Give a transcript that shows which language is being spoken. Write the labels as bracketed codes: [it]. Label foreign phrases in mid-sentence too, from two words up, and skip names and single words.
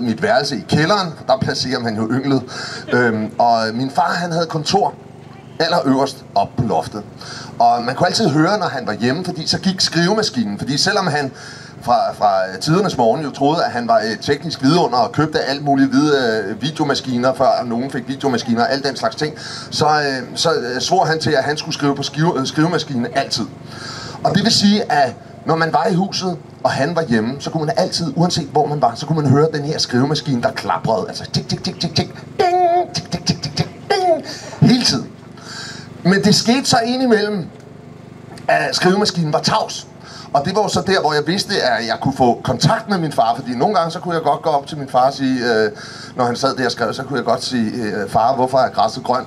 [da] mit værelse i kælderen, for der placerer man jo ynglet, og min far, han havde kontor allerøverst op på loftet, og man kunne altid høre, når han var hjemme, fordi så gik skrivemaskinen, fordi selvom han fra tidernes morgen jo troede, at han var et teknisk vidunder og købte alt muligt hvide videomaskiner, før nogen fik videomaskiner og alt den slags ting, så svor han til, at han skulle skrive på skrivemaskinen altid. Og det vil sige, at når man var i huset, og han var hjemme, så kunne man altid, uanset hvor man var, så kunne man høre den her skrivemaskine, der klaprede. Altså tik, tik, tik, tik, tik, ding, tik, tik, tik, tik, tik, ding, hele tiden. Men det skete så indimellem, at skrivemaskinen var tavs. Og det var jo så der, hvor jeg vidste, at jeg kunne få kontakt med min far, fordi nogle gange så kunne jeg godt gå op til min far og sige, når han sad der og skrev, så kunne jeg godt sige, far, hvorfor er græsset grønt?